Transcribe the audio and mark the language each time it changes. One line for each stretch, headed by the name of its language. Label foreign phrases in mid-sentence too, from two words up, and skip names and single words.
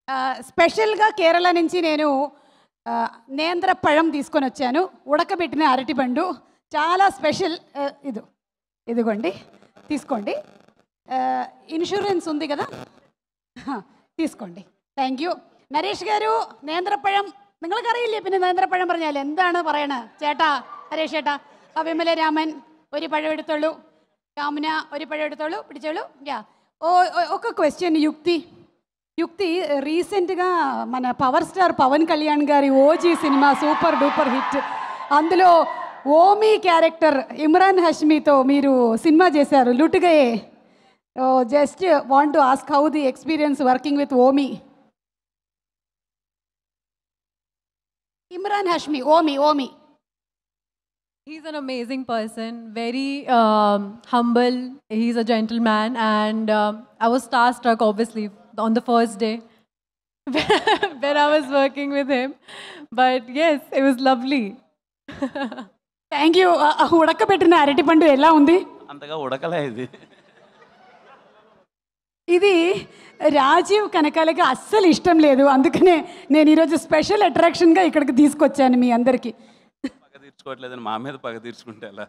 Telugu: స్పెషల్గా కేరళ నుంచి నేను నేంద్ర పഴం తీసుకొని వచ్చాను, ఉడకబెట్టిన అరటిపండు, చాలా స్పెషల్. ఇదిగోండి తీసుకోండి. ఇన్సూరెన్స్ ఉంది కదా,
English: തീസ്കോണ്ടി. thank you.
Malayalam: നരേഷ് ഗാരു നേന്ത്രപ്പഴം നിങ്ങൾക്കറിയില്ലേ? പിന്നെ നേന്ത്രപ്പഴം പറഞ്ഞാൽ എന്താണ് പറയണത് ചേട്ടാ? നരേഷ് ചേട്ടാ, വിമല രാമൻ ഒരു പഴം എടുത്തോളൂ, കാമുന ഒരു പഴം എടുത്തോളൂ, പിടിച്ചോളൂ.
Telugu: ఒక క్వశ్చన్ యుక్తి రీసెంట్గా మన పవర్ స్టార్ పవన్ కళ్యాణ్ గారి ఓజీ సినిమా
English: super duper hit,
Telugu: అందులో ఓమీ క్యారెక్టర్ ఇమ్రాన్ హష్మీతో మీరు సినిమా చేశారు లుటుగయే.
English: Just want to ask how the experience working with Omi. Imran Hashmi, Omi. He's an amazing person, very humble. He's a gentleman, and I was starstruck, obviously, on the first day when I was working with him. But yes, it was lovely. Thank you.
Telugu: ఉడకబెట్టిన అరటిపండు ఎలా ఉంది? అంతగా ఉడకలే ఇది. ఇది రాజీవ్ కనకాలకి అస్సలు ఇష్టం లేదు, అందుకనే నేను ఈరోజు
English: special attraction
Telugu: ఇక్కడికి తీసుకొచ్చాను మీ అందరికీ. పగ తీర్చుకోవట్లేదని మా మీద పగ తీర్చుకుంటే ఎలా?